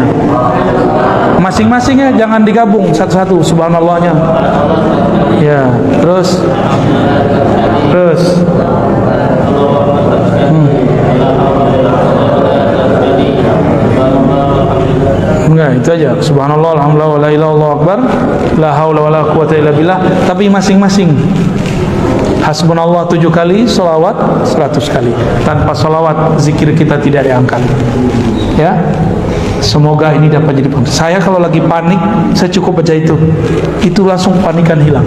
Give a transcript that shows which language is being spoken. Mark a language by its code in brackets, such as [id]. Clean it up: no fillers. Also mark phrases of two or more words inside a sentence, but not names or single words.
[id] Masing-masingnya jangan digabung satu-satu, subhanallahnya, ya. Terus enggak, itu aja. [ar] سبحان الله، الحمد لله, ولا إله إلا الله أكبر، لا حول ولا قوة إلا بالله. [id] Tapi masing-masing. Hasbunallah 7 kali, salawat 100 kali. Tanpa salawat zikir kita tidak diangkat, ya. Semoga ini dapat jadi penting. Saya kalau lagi panik, saya cukup baca itu langsung panikan hilang.